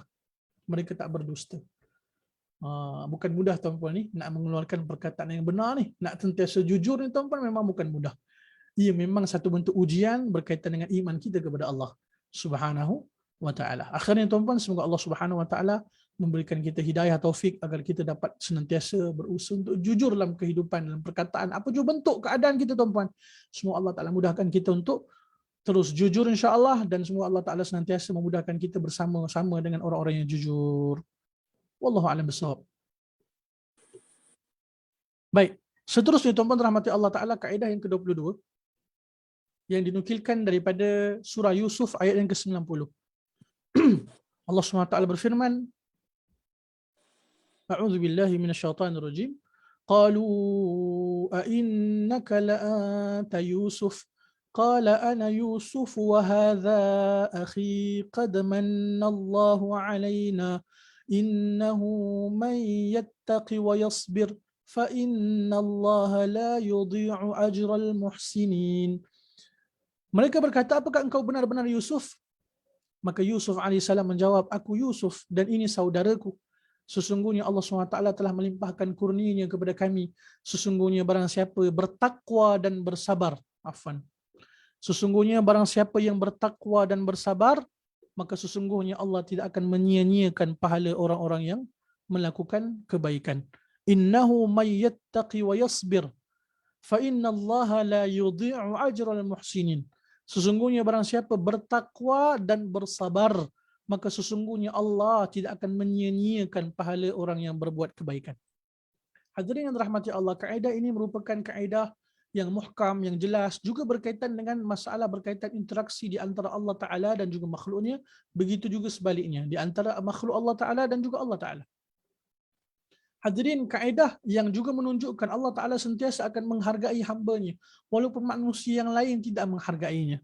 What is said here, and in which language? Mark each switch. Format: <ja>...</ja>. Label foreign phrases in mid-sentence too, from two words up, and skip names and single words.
<ms>Mereka tak berdusta. Bukan mudah, tuan-tuan, ni nak mengeluarkan perkataan yang benar ni, nak sentiasa jujur ni, tuan-tuan, memang bukan mudah. Ia memang satu bentuk ujian berkaitan dengan iman kita kepada</ms> <ar>الله سبحانه وتعالى.</ar> <ms>Akhirnya, tuan-tuan, semoga</ms> <ar>الله سبحانه وتعالى</ar> <ms>memberikan kita hidayah taufik agar kita dapat senantiasa berusaha untuk jujur dalam kehidupan, dalam perkataan, apa jua bentuk keadaan kita, tuan-tuan. Semoga Allah Ta'ala mudahkan kita untuk terus jujur,</ms> <ar>إن شاء الله,</ar> <ms>dan semoga Allah Ta'ala senantiasa memudahkan kita bersama-sama dengan orang-orang yang jujur.</ms> <ar>والله أعلم بالصواب.</ar> <ms>Baik, seterusnya, tuan-tuan rahmati Allah Ta'ala, kaedah yang ke-22 yang dinukilkan daripada surah Yusuf ayat yang ke-90. Allah SWT berfirman,</ms> <ar>أعوذ بالله من الشيطان الرجيم. قالوا أإنك لأنت يوسف? قال أنا يوسف وهذا أخي قد من الله علينا إنه من يتق ويصبر فإن الله لا يضيع أجر المحسنين.</ar> <ms>Mereka berkata, apakah engkau benar-benar Yusuf? Maka Yusuf AS menjawab, aku Yusuf dan ini saudaraku. Sesungguhnya Allah SWT telah melimpahkan kurnia kepada kami. Sesungguhnya barang siapa bertakwa dan bersabar. Sesungguhnya barang siapa yang bertakwa dan bersabar, maka sesungguhnya Allah tidak akan menyia-nyiakan pahala orang-orang yang melakukan kebaikan.</ms> <ar>إنه من يتق ويصبر فإن الله لا يضيع أجر المحسنين.</ar> <ms>Sesungguhnya barang siapa bertakwa dan bersabar, maka sesungguhnya Allah tidak akan menyia-nyiakan pahala orang yang berbuat kebaikan. Hadirin yang dirahmati Allah, kaedah ini merupakan kaedah yang muhkam, yang jelas, juga berkaitan dengan masalah berkaitan interaksi di antara Allah Ta'ala dan juga makhluknya, begitu juga sebaliknya, di antara makhluk Allah Ta'ala dan juga Allah Ta'ala. Hadirin, kaedah yang juga menunjukkan Allah Ta'ala sentiasa akan menghargai hambanya, walaupun manusia yang lain tidak menghargainya.</ms>